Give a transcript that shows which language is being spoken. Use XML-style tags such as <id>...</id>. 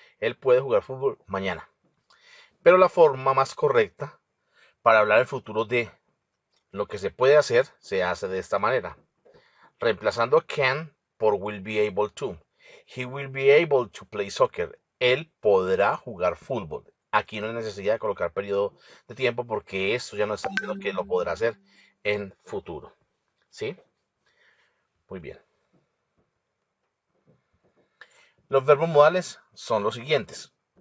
<es>Él puede jugar fútbol mañana. Pero la forma más correcta para hablar en futuro de lo que se puede hacer, se hace de esta manera. Reemplazando can por</es> <en>will be able to. He will be able to play soccer.</en> <es>Él podrá jugar fútbol. Aquí no hay necesidad de colocar periodo de tiempo porque esto ya no está diciendo que lo podrá hacer en futuro. ¿Sí? Muy bien. Los verbos modales son los siguientes.</es>